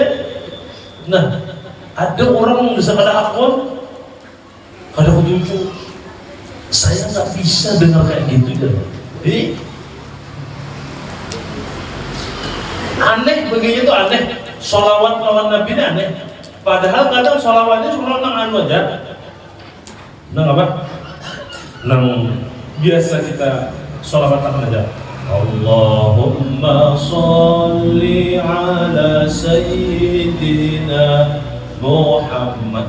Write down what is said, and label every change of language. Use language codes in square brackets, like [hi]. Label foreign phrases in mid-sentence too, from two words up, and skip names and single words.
[id] Nah, ada orang yang bisa ada akun, ada ketujuh. Saya nggak bisa dengar kayak gitu ya. Jadi aneh begini tuh aneh. Sholawat lawan Nabi ini aneh. Padahal kadang sholawatnya cuma nang anu aja. Nang apa? Nang biasa kita sholawatan aja. [ar] اللهم صل على سيدنا محمد.